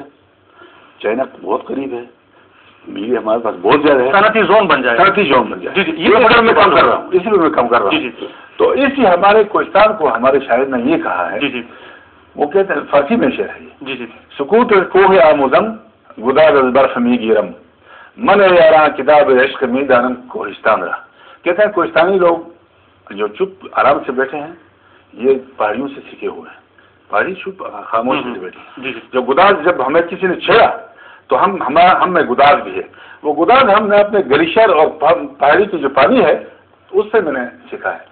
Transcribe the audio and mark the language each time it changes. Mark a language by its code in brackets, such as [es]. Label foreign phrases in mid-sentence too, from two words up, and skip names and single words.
[ur] چائنا بہت قریب ہے، بجلی ہمارے پاس بہت زیادہ ہے، صنعتی زون بن جائے، صنعتی زون بن جائے۔ جی جی، یہ میں کام کر رہا ہوں، اسی لیے میں کام کر رہا جی ہوں۔ تو اس لیے ہمارے کوہستان کو ہمارے شاعر نے یہ کہا ہے، جی جی، وہ کہتے ہیں فارسی میں شعر ہے، جی جی، [fa] سکوت کوہ آموزم گداز از برف می گیرم من یاراں کتاب عشق می دانم کوہستان رہا۔ [ur] کہتے ہیں کوہستانی لوگ جو چپ آرام سے بیٹھے ہیں، یہ پہاڑیوں سے سیکھے ہوئے ہیں، پہاڑی چپ خاموش سے بیٹھے ہیں۔ جو گداز جب ہمیں کسی نے چھیڑا تو ہم میں گداز بھی ہے، وہ گداز ہم نے اپنے گلیشیر اور پہاڑی کی جو پانی ہے اس سے میں نے سیکھا ہے۔